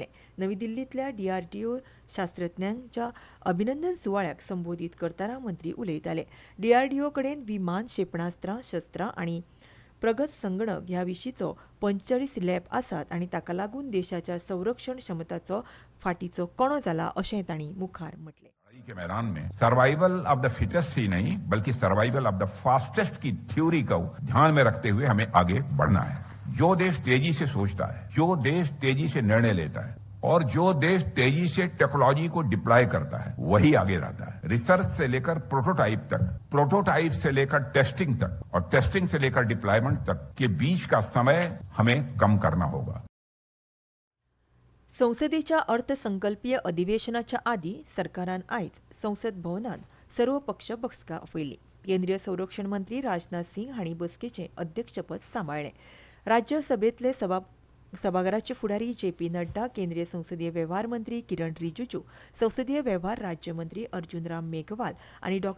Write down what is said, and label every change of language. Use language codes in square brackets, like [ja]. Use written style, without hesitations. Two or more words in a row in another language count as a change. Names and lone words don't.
[kok] नवी दिल्लींतल्या DRDO शास्त्रज्ञांच्या अभिनंदन सुवाळ्याक संबोधीत करतना मंत्री उलयताले. DRDO कडेन विमान, क्षेपणास्त्रां, शस्त्रां आनी प्रगत संगणक ह्या विशींचो 45 लॅब आसात आनी ताका लागून देशाच्या संरक्षण क्षमताचो फाटीचो कणो जाला अशें तांणी मुखार म्हटलें. [hi] के मैदान में [en] survival of the fittest [hi] ही नहीं बल्कि [en] survival of the fastest [hi] की थ्योरी को ध्यान में रखते हुए हमें आगे बढ़ना है. जो देश तेजी से सोचता है, जो देश तेजी से निर्णय लेता है और जो देश तेजी से टेक्नोलॉजी को डिप्लॉय करता है वही आगे रहता है. रिसर्च से लेकर प्रोटोटाइप तक, प्रोटोटाइप से लेकर टेस्टिंग तक और टेस्टिंग से लेकर डिप्लॉयमेंट तक के बीच का समय हमें कम करना होगा. [kok] संसदेच्या अर्थसंकल्पीय अधिवेशनाच्या आदी सरकारान आयज संसद भवनात सर्वपक्ष बसका आपयली. केंद्रीय संरक्षण मंत्री राजनाथ सिंग हांणी बसकेचें अध्यक्षपद सांबाळ्ळें. राज्यसभेतले सभाघराचे फुडारी JP नड्डा, केंद्रीय संसदीय वेव्हार मंत्री किरण रिजिजू, संसदीय वेव्हार राज्यमंत्री अर्जुन राम मेघवाल आनी डॉ.